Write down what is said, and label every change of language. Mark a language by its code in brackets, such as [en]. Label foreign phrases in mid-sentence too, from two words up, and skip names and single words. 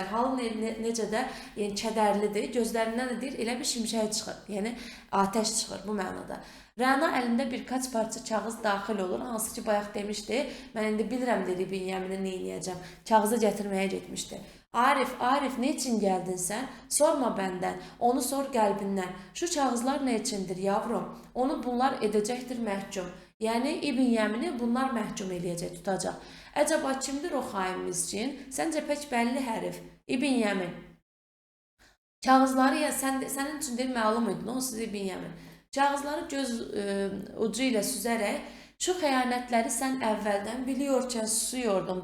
[az] Halı necə də kədərlidir, gözlərindən də deyir, elə bir şimşək çıxır, yəni ateş çıxır bu mənada. Rəna əlində birkaç parça kağız daxil olur, hansı ki bayaq demişdi, mən indi bilirəm dedi Binyamini neyniyəcəm, kağızı gətirməyə getmişdi. Arif, [tr] ne için geldin sen? Sorma benden, onu sor qəlbindən. Şu kağızlar ne içindir yavrum? Onu bunlar edəcəkdir məhkum. [az] Yəni İbn Yəmini bunlar məhkum eləyəcək, tutacaq. [tr] Əcəba kimdir o xainimiz üçün? Səncə pək bəlli hərif. İbn Yəmin. [az] Kağızları sənin üçün deyil, məlum idi, onsuz İbn Yəmin. Kağızları göz ucu ilə süzərək, [tr] şu xəyanətləri sən əvvəldən biliyorkən susuyordun.